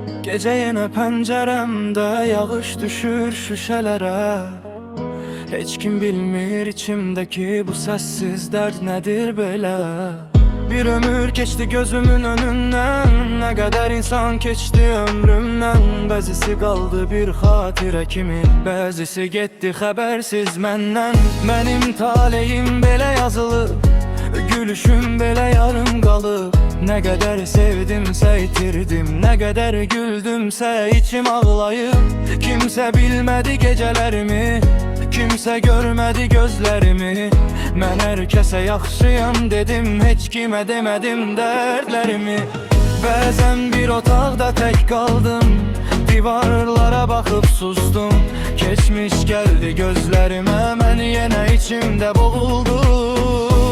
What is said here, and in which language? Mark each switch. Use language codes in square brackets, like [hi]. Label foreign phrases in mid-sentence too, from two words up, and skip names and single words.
[tr] Gece yine penceremde yağış düşür şüşelere. Hiç kim bilmir içimdeki bu sessiz dert nedir böyle. Bir ömür geçti gözümün önünden, ne kadar insan geçti ömrümden. [az] Bəzisi kaldı bir xatirə kimi, bəzisi getdi xəbərsiz məndən. Mənim taleyim belə yazılıb, gülüşüm belə yarım qalıb. [tr] Ne kadar sevdimsə itirdim, ne kadar güldümsə içim ağlayıb. Kimse bilmedi gecelerimi, kimse görmedi gözlerimi. [az] Mən hər kəsə yaxşıyam dedim, heç kimə demədim dərdlərimi. Bəzən bir otaqda tək qaldım, divarlara baxıb sustum. Keçmiş gəldi gözlərimə, mən yenə içimdə boğuldum.